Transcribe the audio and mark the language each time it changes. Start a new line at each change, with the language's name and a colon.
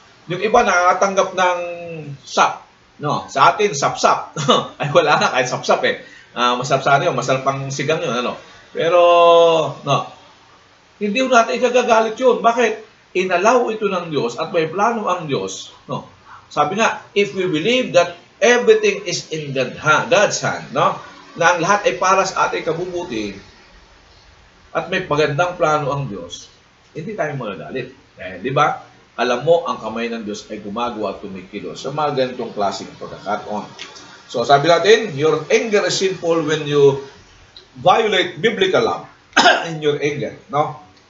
Filipino: Yung iba nakakatanggap ng SAP. No, sa atin, sap-sap. Ay, wala na, kahit sap-sap eh. Masarap-sana yun, masarap pang sigang yun, ano. Pero, no, hindi ho natin ikagagalit yun. Bakit? Inalaw ito ng Diyos at may plano ang Diyos. No? Sabi nga,
English: if we believe that everything is in God's hand, no?
Filipino: Na ang lahat ay para sa ating kabubuti at may pagandang plano ang Diyos, hindi tayo magagalit. Di ba? Alam mo, ang kamay ng Diyos ay gumagawa at tumikilos sa mga ganitong klaseng pagkakataon.
English: So,
Filipino: sabi natin,
English: your anger is sinful when you violate biblical love in your anger. No?